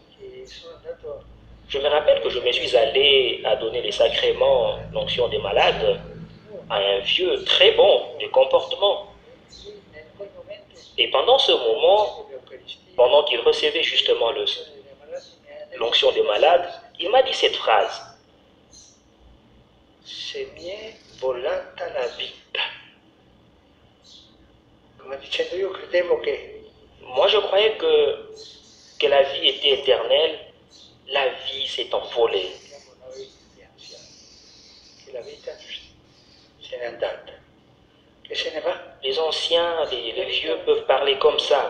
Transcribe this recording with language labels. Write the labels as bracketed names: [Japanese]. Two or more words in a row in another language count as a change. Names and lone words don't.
[French] Je me rappelle que je me suis allé à donner les sacrements, l'onction des malades, à un vieux très bon de comportement. Et pendant ce moment, pendant qu'il recevait justement l'onction des malades, il m'a dit cette phrase. [Italian] Se mi è volata la vita. Come dicendo, io credevo che... [French] Moi, je croyais que la vie était éternelle. La vie s'est envolée. Les anciens, les vieux peuvent parler comme ça.